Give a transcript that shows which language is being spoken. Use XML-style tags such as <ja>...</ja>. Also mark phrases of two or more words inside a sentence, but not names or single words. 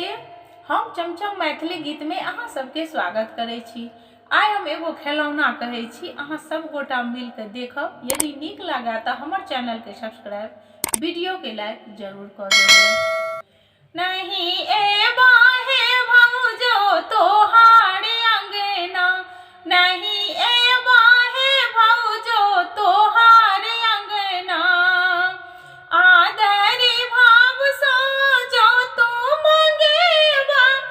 <mai>हम चमचम मैथिली गीत में अहाँ सबके स्वागत करै छी। आइ हम एगो खेलौना कहै छी, अहाँ सब गोटा मिल के देखब। यदि नीक लगा तो हमर चैनल के सब्सक्राइब, वीडियो के लाइक जरूर कर देबै। नहीं एबा हे भौजो तोहार अंगना, नहीं एबा हे भौजो तोहार अंगना, आदरी भाव सो जो तू मंगेबा,</mai>